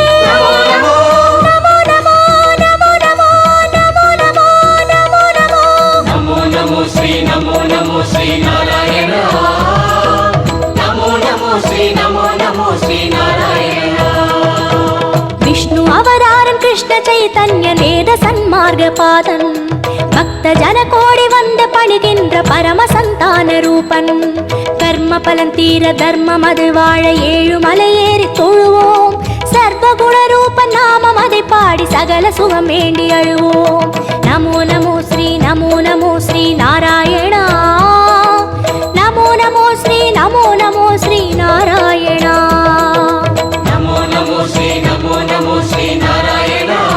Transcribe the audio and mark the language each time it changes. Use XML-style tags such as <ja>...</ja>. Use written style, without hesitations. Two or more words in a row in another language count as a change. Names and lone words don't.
<sa>नमो नमो नमो नमो नमो नमो नमो नमो नमो. नमो नमो श्री नारायण। नमो नमो श्री नारायण।</sa> <ta>विष्णु அவதாரன் கிருஷ்ண சைதன்ய வேத சன்மார்க பாதன் பக்த ஜன கோடி வந்து பணிகின்ற பரம சந்தான ரூபன். கர்ம பலன் தீர தர்மம் அது வாழ ஏழு மலையேறி தொழுவோம். சர்வகுண ரூபன் நாமம் அதை பாடி சகல சுகம் வேண்டி அழுவோம்.</ta> <sa>नमो नमो श्री नारायणा. नमो नमो श्री नारायणा. नमो नमो श्री नारायण।</sa>